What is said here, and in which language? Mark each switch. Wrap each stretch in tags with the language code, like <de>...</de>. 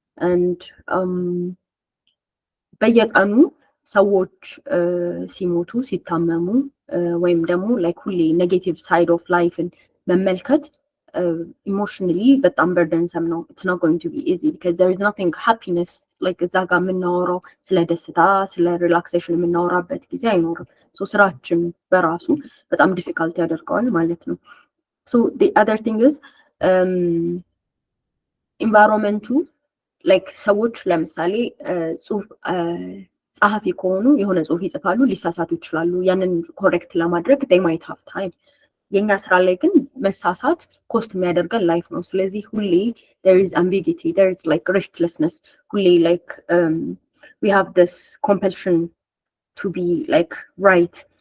<am>And በየቀኑ ሰዎች ሲሞቱ ሲታመሙ ወይም ደግሞ ላይክ ሁሌ ኔጌቲቭ ሳይድ ኦፍ ላይፍን መመልከት emotionally በጣም burdensome ነው.</am> <en>It's not going to be easy because there is nothing happiness like</en> <am>እዛ ጋር የምናወራው ስለ ደስታ ስለ ሪላክሴሽን የምናወራበት ጊዜ አይኖርም. So ስራችን በራሱ በጣም difficult ያደርገዋል ማለት ነው.</am> <en>So the other thing is environment like</en> <am>ሰዎች ለምሳሌ ጽሁፍ ጸሐፊ ከሆኑ የሆነ ጽሁፍ ይጽፋሉ ሊሳሳቱ ይችላሉ. ያንን ኮሬክት ለማድረግ</am> <en>they might have time.</en> <am>የኛ ስራ ላይ ግን መሳሳት ኮስት የሚያደርገን ላይፍ ነው። ስለዚህ ሁሌ</am> <en>there is ambiguity, there is like restlessness.</en> <am>ሁሌ</am> <en>like we have this compulsion to be like right.</en>